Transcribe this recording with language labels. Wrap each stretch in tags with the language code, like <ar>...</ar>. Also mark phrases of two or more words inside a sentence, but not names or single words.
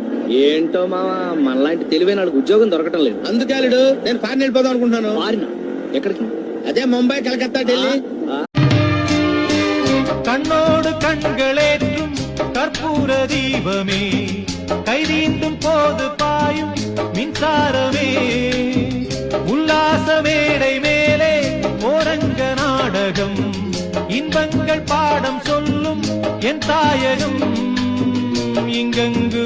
<te>ఏంటో మావా మనలాంటి తెలివైన వాళ్ళకి ఉద్యోగం దొరకటం లేదు. అందుకే అల్లుడు నేను ఫారెన్ వెళ్ళిపోదాం అనుకుంటున్నాను. ఫారిన్ ఎక్కడికి? అదే ముంబై, కలకత్తా, ఢిల్లీ.</te> <ta>கண்ணோடு கண்களேற்றும் கற்பூர தீபமே, கைதீண்டும் போது பாயும் மின்சாரமே, உல்லாச மேடை மேலே ஓரங்க நாடகம், இன்பங்கள் பாடம் சொல்லும் என் தாயகம், இங்கங்கு</ta>